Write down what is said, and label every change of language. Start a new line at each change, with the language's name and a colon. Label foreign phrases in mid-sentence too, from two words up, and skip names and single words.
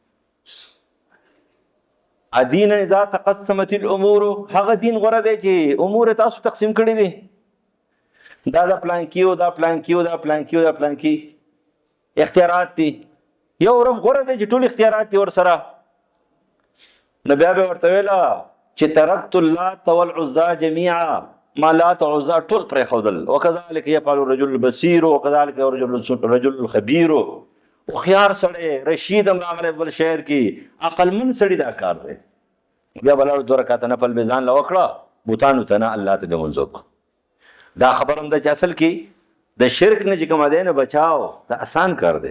Arabic: ادین اذا تقسمت الامور،
Pashto: هغه دین غوره دی چې امور تاسو تقسیم کړي دي. دا پلانکی او دا پلانکی او دا پلانکی او دا پلانکی اختیارات دي. یو رب غوره دی چې ټول اختیارات دي ورسره. نو بیا به ورته ویله چې
Arabic: ترکت اللات والعزى جميعا،
Pashto: ما لات او عزى ټول پرېښودل.
Arabic: وکذلک یفعل الرجل البصیر وکذلک الرجل الخبیر.
Pashto: هوښیار سړی رشید هم راغلی بل شعر کې عقلمند سړي دا کار دی. بیا به لاړو 2 رکعته نفل به ځان له وکړه بوتانو ته نه الله ته به لمونځ وکړو. دا خبر هم ده چې اصل کې د شرک نه چې کومه دی نه بچاو دا آسان کار دی.